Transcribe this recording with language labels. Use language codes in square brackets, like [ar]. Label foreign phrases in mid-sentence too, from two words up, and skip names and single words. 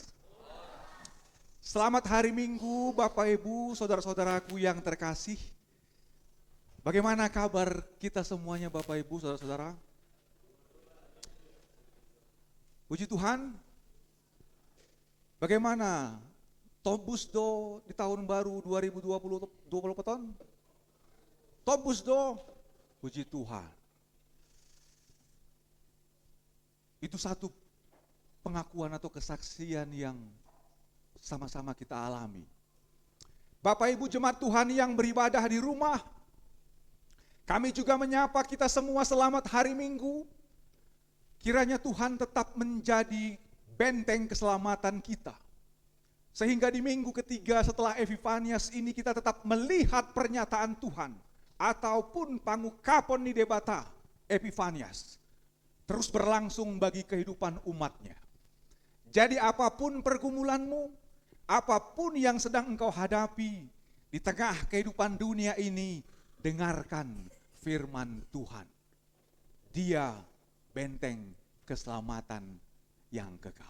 [id] Selamat hari Minggu Bapak Ibu, saudara-saudaraku yang terkasih. Bagaimana kabar kita semuanya Bapak Ibu, saudara-saudara? Puji Tuhan. Bagaimana [bbc] Tobus Do [id] di tahun baru 2020 peton? [bbc] Tobus Do, [id] puji Tuhan. Itu satu pengakuan atau kesaksian yang sama-sama kita alami. Bapak Ibu jemaat Tuhan yang beribadah di rumah, kami juga menyapa kita semua selamat hari Minggu. Kiranya Tuhan tetap menjadi benteng keselamatan kita. Sehingga di minggu ketiga setelah Epifanias ini kita tetap melihat pernyataan Tuhan. [bbc] Ataupun pangukapon di debata Epifanias. [id] Terus berlangsung bagi kehidupan umatnya. Jadi apapun pergumulanmu, apapun yang sedang engkau hadapi di tengah kehidupan dunia ini, dengarkan firman Tuhan. Dia benteng keselamatan yang kekal.